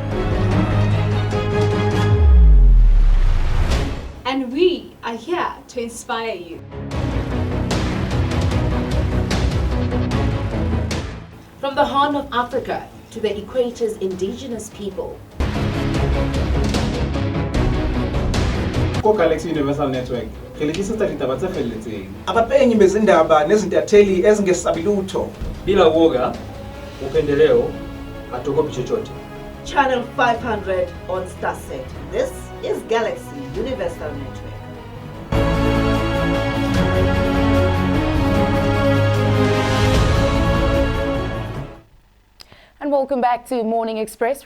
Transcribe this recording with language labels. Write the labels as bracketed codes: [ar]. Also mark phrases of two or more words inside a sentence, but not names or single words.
[en] And we are here to inspire you. From the Horn of Africa to the Equator's indigenous people. Galaxy Universal Network. [zu] Abapenyi bezindaba nezintatheli ezingesabilutho. [sw] Bila woga, upendeleo, hatuogopi chochote. [en] Channel 500 on Starset. This is Galaxy Universal Network. And welcome back to Morning Express.